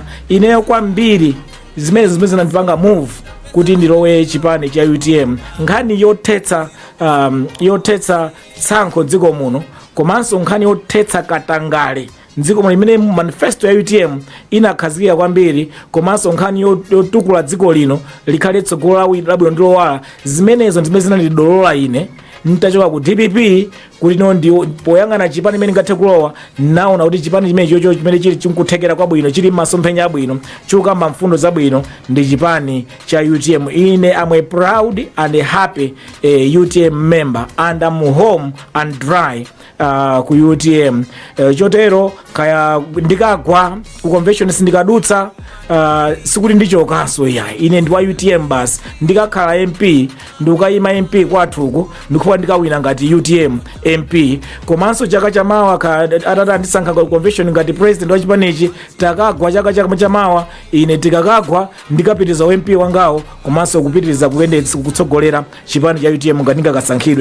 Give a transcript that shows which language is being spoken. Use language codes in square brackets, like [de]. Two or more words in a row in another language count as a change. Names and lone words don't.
[ny] Ineyo kwambiri zimene zinandipanga move kuti ndilowe chipani cha UTM nkhani yothetsa tsankho dziko muno komanso nkhani yothetsa katangale dziko muno imene manifesto ya UTM inakhazikika kwambiri komanso nkhani yotukula dziko lino likhale tsogolo labwino ndilowala. Zimenezo ndimene zinandidolola ine nitachoka ku DPP kuti no ndi poyang'ana chipani imene ngathe kulowa naona kuti chipani chimenecho chimene chili chikuthekera kwabwino chili masomphenya abwino chikukamba mfundo zabwino ndi chipani cha UTM. [en] Ine am a proud and a happy UTM member and I'm home and dry ku UTM. [ny] Chotero kaya ndikagwa ku convention sindikadutsa sikuti ndichokanso yayi. Ine ndi wa UTM basi ndikakhala MP ndikayima MP kwathuko ndikuwa ndikawina ngati UTM MP komanso chaka chamawa atata ndisankha convention ngati president wa chipanichi takagwa chaka chamawa ine tikakagwa ndikapitiriza MP wangawo komanso kupitiriza kuyendetsa kutsogolera chipani cha UTM ngati ndikasankhidwe.